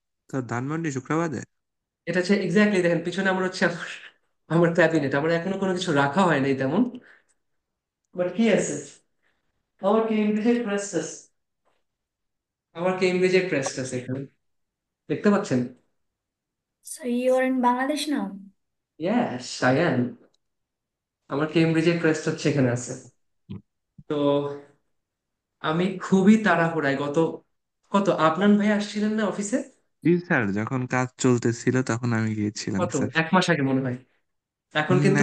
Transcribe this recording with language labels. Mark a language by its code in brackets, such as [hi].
[bn] তো ধানমন্ডি শুক্রবারে? এটা হচ্ছে এক্স্যাক্টলি, দেখেন পিছনে আমার হচ্ছে আমার আমার ক্যাবিনেট, আমার এখনো কোনো কিছু রাখা হয় নাই তেমন। বাট কি আছে, আমার কেমব্রিজের ক্রেস্ট আছে, আমার কেমব্রিজের ক্রেস্ট আছে এখানে, দেখতে পাচ্ছেন? [en] So you are in Bangladesh now? Yes I am. [bn] আমার কেমব্রিজের ক্রেস্ট হচ্ছে এখানে আছে। তো আমি খুবই তাড়াহুড়ায় কত আপনার ভাই আসছিলেন না অফিসে? জি স্যার, যখন কাজ চলতেছিল তখন আমি গিয়েছিলাম কত, স্যার। 1 মাস আগে মনে হয়। এখন কিন্তু